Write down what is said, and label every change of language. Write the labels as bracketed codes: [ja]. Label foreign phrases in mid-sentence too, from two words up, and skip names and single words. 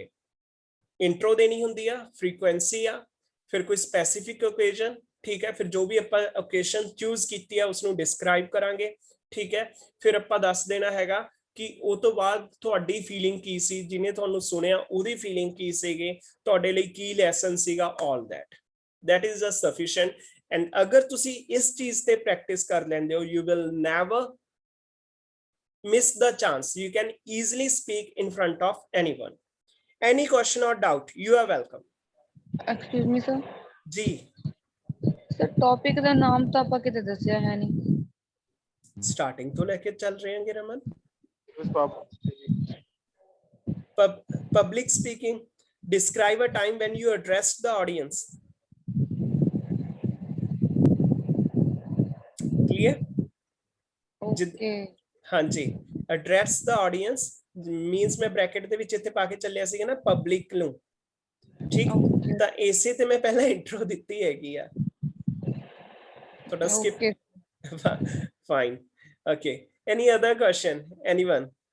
[pa] ਇੰਟਰੋ ਦੇਣੀ ਹੁੰਦੀ ਆ, ਫ੍ਰੀਕੁਐਂਸੀ ਆ, ਫਿਰ ਕੋਈ [en] specific occasion, [pa] ਠੀਕ ਹੈ, ਫਿਰ ਜੋ ਵੀ ਆਪਾਂ [en] occasion choose [pa] ਕੀਤੀ ਆ ਉਸ ਨੂੰ ਡਿਸਕ੍ਰਾਈਬ ਕਰਾਂਗੇ. ਠੀਕ ਹੈ, ਫਿਰ ਆਪਾਂ ਦੱਸ ਦੇਣਾ ਹੈਗਾ ਕਿ ਉਹ ਤੋਂ ਬਾਅਦ ਤੁਹਾਡੀ ਫੀਲਿੰਗ ਕੀ ਸੀ, ਜਿਹਨੇ ਤੁਹਾਨੂੰ ਸੁਣਿਆ ਉਹਦੀ ਫੀਲਿੰਗ ਕੀ ਸੀਗੀ, ਤੁਹਾਡੇ ਲਈ ਕੀ ਲੈਸਨ ਸੀਗਾ, [en] all that is just sufficient. [pa] and ਅਗਰ ਤੁਸੀਂ ਇਸ ਚੀਜ਼ ਤੇ ਪ੍ਰੈਕਟਿਸ ਕਰ ਲੈਂਦੇ ਹੋ, [en] you will never miss the chance. You can easily speak in front of anyone. Any question or doubt, you are welcome. Excuse me sir. [hi] जी [en] Sir topic [pa] ਦਾ ਨਾਮ ਤਾਂ ਆਪਾਂ ਕਿਤੇ ਦੱਸਿਆ ਹੈ ਨਹੀਂ. [hi] स्टार्टिंग तो लेके चल रहे हैं रमन. [en] Yes, Public speaking. Describe a time when you addressed the audience. Clear? Okay. [hi] हाँ जी, [en] address the audience means [pa] ਮੈਂ ਬ੍ਰੈਕੇਟ ਦੇ ਵਿੱਚ ਇੱਥੇ ਪਾ ਕੇ ਚੱਲਿਆ ਸੀਗਾ ਨਾ ਪਬਲਿਕ ਨੂੰ. ਠੀਕ, ਤਾਂ ਇਸੇ ਤੇ ਮੈਂ ਪਹਿਲਾਂ ਇੰਟਰੋ ਦਿੱਤੀ ਹੈਗੀ ਆ. ਥੋੜਾ ਸਕਿਪ. [en] Fine. Okay. Any other question? Anyone?